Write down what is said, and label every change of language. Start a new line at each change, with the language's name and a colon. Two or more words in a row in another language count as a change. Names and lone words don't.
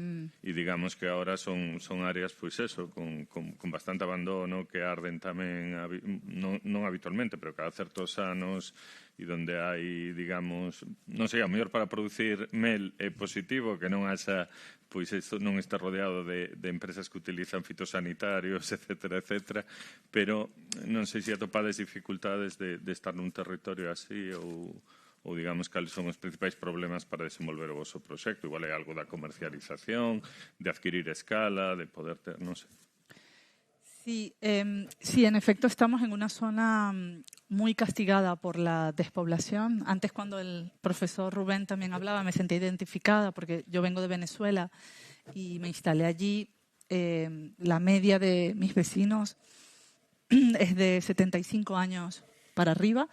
Galician: E digamos que ahora son áreas, pois eso, con bastante abandono, que arden tamén, non habitualmente, pero cada certos anos, e donde hai, digamos, non sei, a mellor para producir mel é positivo, que non haxa, pois isto non está rodeado de empresas que utilizan fitosanitarios, etcétera, pero non sei se atopades dificultades de estar nun territorio así ou digamos, cales son os principais problemas para desenvolver o vosso proxecto. Igual é algo da comercialización, de adquirir escala, de poder ter, non sei.
Spanish: Sí, en efecto estamos en una zona muy castigada por la despoblación. Antes, cuando el profesor Rubén también hablaba, me sentí identificada porque yo vengo de Venezuela y me instalé allí. La media de mis vecinos es de 75 años para arriba.